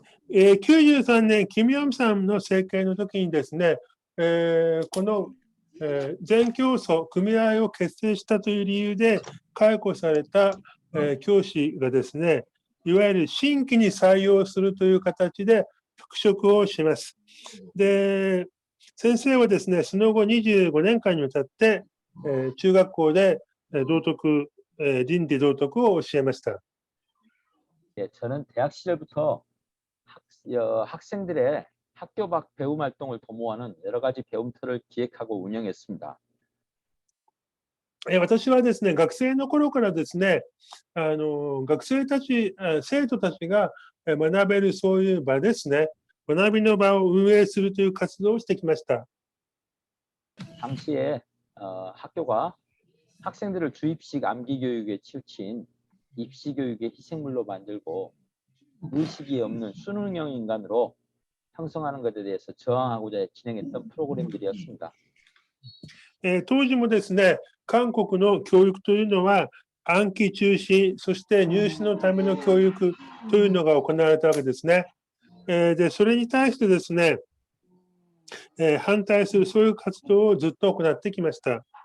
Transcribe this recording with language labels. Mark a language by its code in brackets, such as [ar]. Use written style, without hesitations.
[ja] 93年、キム・ヨンさんの政権の時にですね、この、全教祖組合を結成したという理由で解雇された、教師がですね、いわゆる新規に採用するという形で復職をします。で、先生はですね、その後25年間にわたって、中学校で道徳、倫理道徳を教えました。 [ko] 예, 저는 대학 시절부터 학생들의 학교 밖 배움 활동을 도모하는 여러 가지 배움터를 기획하고 운영했습니다. [ja] 私はですね、学生の頃からですね、学生たち、生徒たちが学べるそういう場ですね、学びの場を運営するという活動をしてきました。 [ko] 당시에 학교가 학생들을 주입식 암기 교육에 치우친 입시 교육의 희생물로 만들고 의식이 없는 수능형 인간으로 형성하는 것에 대해서 저항하고자 진행했던 프로그램들이었습니다. [ja] 当時もですね、韓国の教育というのは暗記中心、そして入試のための教育というのが行われたわけですね。で、それに対してですね、反対するそういう活動をずっと行ってきました。